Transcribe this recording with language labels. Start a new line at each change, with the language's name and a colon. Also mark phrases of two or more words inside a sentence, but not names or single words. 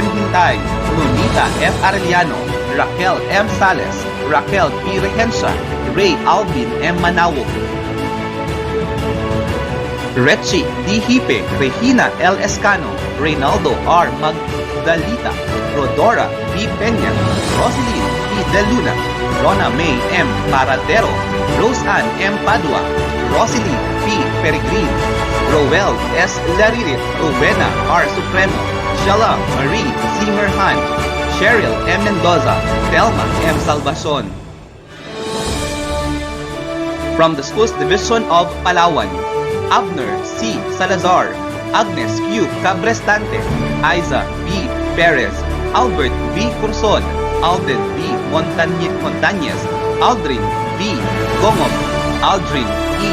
English: Hintay, Lunita F. Arellano, Raquel M. Sales, Raquel P. Regencia, Ray Alvin M. Manawog, Rechi D. Hipe, Regina L. Escano, Reynaldo R. Magdalita, Rodora B. Peña, Rosaline P. De Luna, Rona May M. Paradero, Roseanne M. Padua, Rosalie P. Peregrine, Roel S. Laririt, Rowena R. Supremo, Shala Marie Zimmerhan, Cheryl M. Mendoza, Thelma M. Salvacion. From the Schools Division of Palawan, Abner C. Salazar, Agnes Q. Cabrestante, Aiza B. Perez, Albert B. Curson, Alden B. Montañez, Aldrin B. Gomov, Aldrin E.